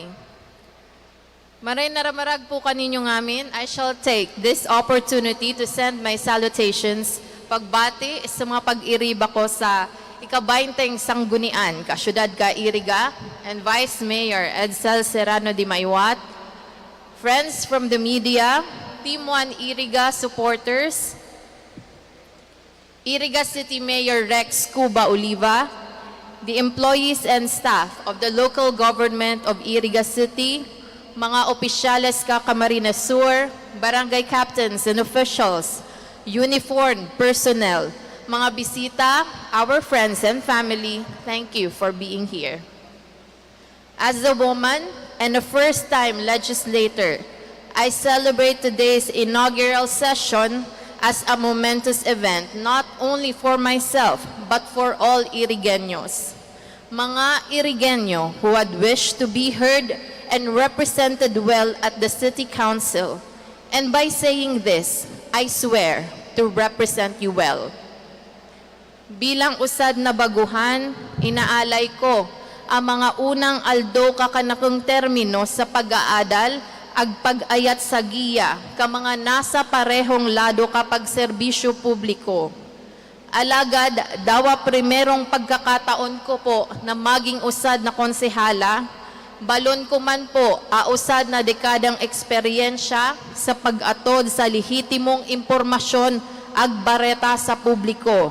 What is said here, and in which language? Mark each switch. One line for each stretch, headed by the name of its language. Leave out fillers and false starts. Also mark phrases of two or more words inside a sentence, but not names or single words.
Rinconada Bikol: Maray naramarag po kaninyo ngamin,
English: I shall take this opportunity to send my salutations,
Rinconada Bikol: pagbati sa mga pag-iriba ko sa ika-20 sanggunian, kasyudad ka Iriga, and Vice Mayor Edsel Serrano de Maiwat,
English: friends from the media, Team 1 Iriga supporters, Iriga City Mayor Rex Cuba Oliva, the employees and staff of the local government of Iriga City,
Rinconada Bikol: mga opisyales ka Camarines Sur,
English: barangay captains and officials, uniformed personnel,
Rinconada Bikol: mga bisita,
English: our friends and family, thank you for being here. As a woman and a first-time legislator, I celebrate today's inaugural session as a momentous event, not only for myself, but for all Irigeños. Mga Irigeño who had wished to be heard and represented well at the City Council. And by saying this, I swear to represent you well.
Rinconada Bikol: Bilang usad na baguhan, inaalay ko ang mga unang aldo kakanakong termino sa pag-aadal ag pag-ayat sa giya ka mga nasa parehong lado kapag serbisyo publiko. Alagad, dawa primerong pagkakataon ko po na maging usad na konsehala, balon ko man po usad na dekadang eksperyensya sa pag-atod sa lehitimong impormasyon ag bareta sa publiko.